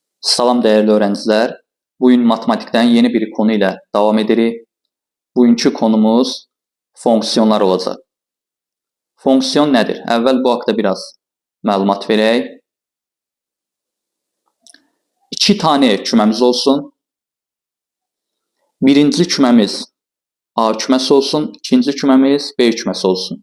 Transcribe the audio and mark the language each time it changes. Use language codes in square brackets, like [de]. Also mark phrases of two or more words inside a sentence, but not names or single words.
[tr] Salam değerli öğrenciler. Bugün matematikten yeni bir konu ile devam edirik. Bugünkü konumuz fonksiyonlar olacaq. [az] Fonksiyon nədir? Əvvəl bu haqda biraz məlumat verək. 2 tane küməmiz olsun. Birinci küməmiz A küməsi olsun, ikinci küməmiz B küməsi olsun.